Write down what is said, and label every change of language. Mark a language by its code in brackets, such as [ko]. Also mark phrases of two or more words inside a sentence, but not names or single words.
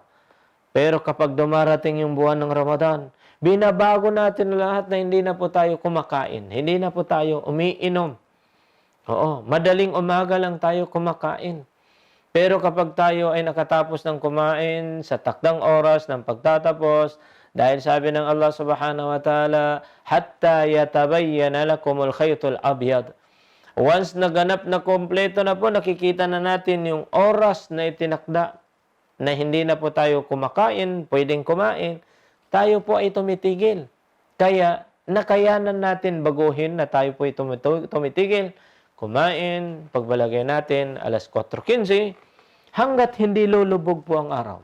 [tl] Pero kapag dumarating yung buwan ng Ramadan, binabago natin lahat na hindi na po tayo kumakain. Hindi na po tayo umiinom. Madaling umaga lang tayo kumakain. Pero kapag tayo ay nakatapos ng kumain sa takdang oras ng pagtatapos, dahil sabi ng Allah [ar] سبحانه وتعالى, حتى يتبين لكم الخيط الأبيض. [tl] Once naganap na kompleto na po, nakikita na natin yung oras na itinakda na hindi na po tayo kumakain, pwedeng kumain, tayo po ay tumitigil. Kaya nakayanan natin baguhin na tayo po ay tumitigil, kumain, pagbalagay natin, alas 4:15, hanggat hindi lulubog po ang araw.